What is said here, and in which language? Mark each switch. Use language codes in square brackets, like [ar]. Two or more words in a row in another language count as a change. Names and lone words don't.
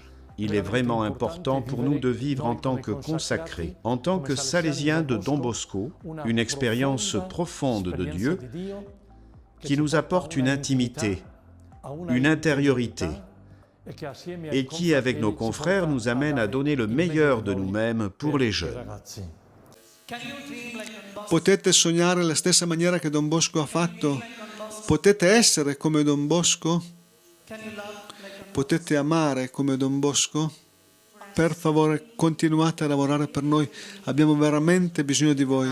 [fr] Il est vraiment important pour nous de vivre en tant que consacrés, en tant que salésiens de Don Bosco, une expérience profonde de Dieu qui nous apporte une intimité, une intériorité, et qui, avec nos confrères, nous amène à donner le meilleur de nous-mêmes pour les jeunes. [it] Potete sognare alla stessa maniera che Don Bosco ha fatto? Potete essere come Don Bosco? Potete amare come Don Bosco? Per favore, continuate a lavorare per noi, abbiamo veramente bisogno di voi.